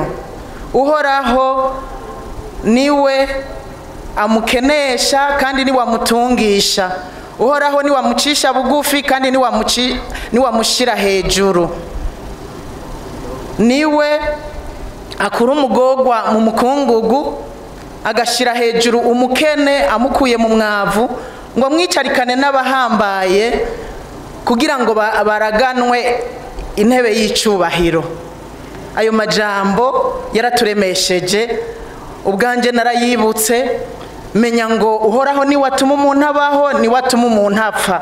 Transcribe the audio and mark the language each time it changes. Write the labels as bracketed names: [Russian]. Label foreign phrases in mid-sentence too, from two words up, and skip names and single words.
[Rundi] Uhoraho niwe amukenesha, kandi niwe amutungisha. Uhoraho niwe amucisha bugufi, kandi niwe amushyira hejuru. Niwe akura umugorwa mu mukungugu, agashira hejuru umukene amukuye mu mwavu ngo mwicarikane n'abahambaye kugira ngo baraganwe intebe y'icubahiro. Ayo majambo yaraturemesheje, ubwanje narayibutse, menya ngo uhoraho ni watuma umuntu abaho, ni watuma umuntu apfa.